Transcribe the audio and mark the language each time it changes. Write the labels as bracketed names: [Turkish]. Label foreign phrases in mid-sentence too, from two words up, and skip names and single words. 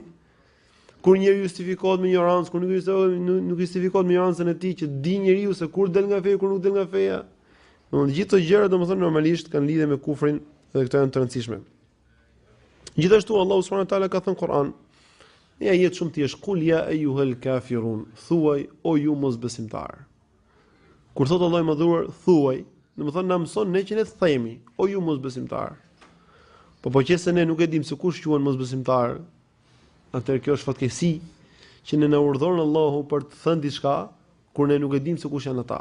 [Albanian] Kur njeriu justifikohet me ignorancë, kur nuk justifikohet me ignorancën e tij që di njeriu se kur del nga feja, kur nuk del nga feja. Domethënë gjithë këto gjëra domethënë normalisht kanë lidhje me kufrin dhe këto janë të rëndësishme. Gjithashtu Allahu [Arabic] سبحانه وتعالى [Albanian] ka thënë Kur'an, ja jetë shumë thjesht, [Arabic] قل يا أيها الكافرون, [Albanian] thuaj o ju mosbesimtar. Kur thot Allahu më dhuar thuaj, domethënë na mëson ne që ne të themi o ju mosbesimtar. Po qëse ne nuk e dim se kush quhen mosbesimtar, atëherë kjo është fatkeqësi që ne na urdhëron Allahu për të thënë diçka kur ne nuk e dim se kush janë ata.